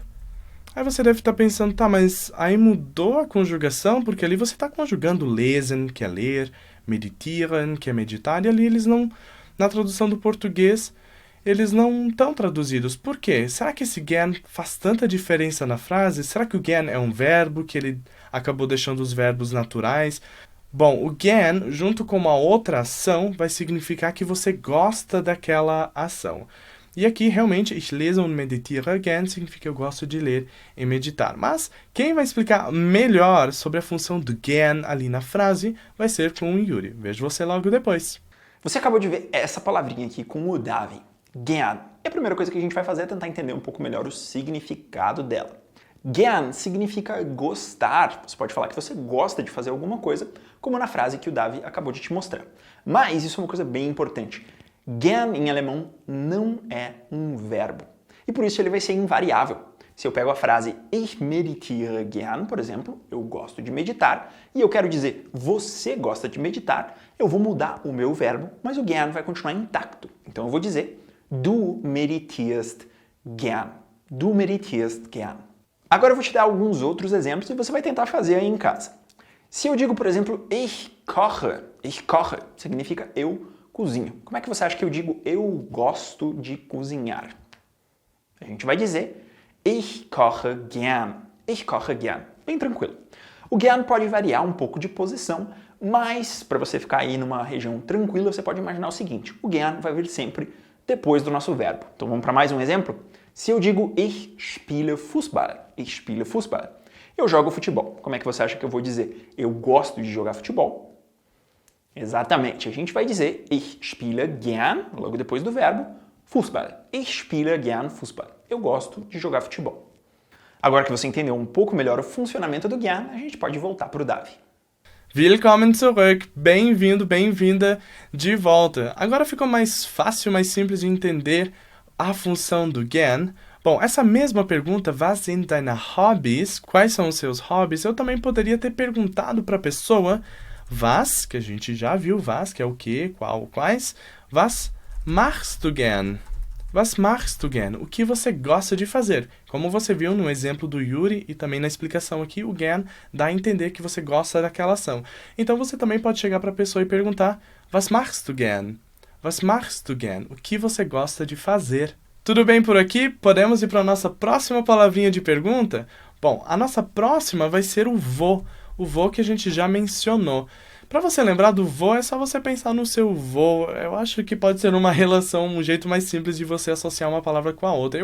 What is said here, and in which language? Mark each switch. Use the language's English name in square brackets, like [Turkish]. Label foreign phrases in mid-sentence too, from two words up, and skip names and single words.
[Portuguese] Aí você deve estar pensando, tá, mas aí mudou a conjugação, porque ali você está conjugando lesen, que é ler, meditieren, que é meditar, e ali eles não, na tradução do português, eles não estão traduzidos. Por quê? Será que esse gern faz tanta diferença na frase? Será que o gern é um verbo, que ele acabou deixando os verbos naturais? Bom, o gern, junto com uma outra ação, vai significar que você gosta daquela ação. E aqui, realmente, [German] ich lese und meditiere gern [Portuguese] significa que eu gosto de ler e meditar. Mas quem vai explicar melhor sobre a função do gern ali na frase vai ser com o Yuri. Vejo você logo depois. Você acabou de ver essa palavrinha aqui com o Davi, gern. E a primeira coisa que a gente vai fazer é tentar entender um pouco melhor o significado dela. Gern significa gostar. Você pode falar que você gosta de fazer alguma coisa, como na frase que o Davi acabou de te mostrar. Mas isso é uma coisa bem importante. Gern em alemão não é um verbo. E por isso ele vai ser invariável. Se eu pego a frase [German] ich meditiere gern, [Portuguese] por exemplo, eu gosto de meditar, e eu quero dizer você gosta de meditar, eu vou mudar o meu verbo, mas o gern vai continuar intacto. [German] Então eu vou dizer du meditierst gern. Du meditierst gern. [Portuguese] Agora eu vou te dar alguns outros exemplos e você vai tentar fazer aí em casa. Se eu digo, por exemplo, [German] ich koche [Portuguese] significa eu cozinho. Como é que você acha que eu digo eu gosto de cozinhar? A gente vai dizer [German] ich koche gern. Ich koche gern. [Portuguese] Bem tranquilo. O gern pode variar um pouco de posição, mas para você ficar aí numa região tranquila, você pode imaginar o seguinte: o gern vai vir sempre depois do nosso verbo. Então vamos para mais um exemplo? Se eu digo [German] ich spiele Fußball, [Portuguese] eu jogo futebol. Como é que você acha que eu vou dizer eu gosto de jogar futebol? Exatamente, a gente vai dizer [German] ich spiele gern, [Portuguese] logo depois do verbo, Fußball. [German] Ich spiele gern Fußball. [Portuguese] Eu gosto de jogar futebol. Agora que você entendeu um pouco melhor o funcionamento do gern, a gente pode voltar para o Davi. [German] Willkommen zurück, [Portuguese] bem-vindo, bem-vinda de volta. Agora ficou mais fácil, mais simples de entender a função do gern. Bom, essa mesma pergunta, [German] was sind deine Hobbys? [Portuguese] Quais são os seus hobbies? Eu também poderia ter perguntado para a pessoa was, que a gente já viu, was, que é o que, qual, quais. [German] Was machst du gern? Was machst du gern? [Portuguese] O que você gosta de fazer? Como você viu no exemplo do Yuri e também na explicação aqui, o gern dá a entender que você gosta daquela ação. Então você também pode chegar para a pessoa e perguntar [German] was machst du gern? Was machst du gern? [Portuguese] O que você gosta de fazer? Tudo bem por aqui? Podemos ir para a nossa próxima palavrinha de pergunta? Bom, a nossa próxima vai ser o vô que a gente já mencionou. Para você lembrar do vô, é só você pensar no seu vô. Eu acho que pode ser uma relação, um jeito mais simples de você associar uma palavra com a outra.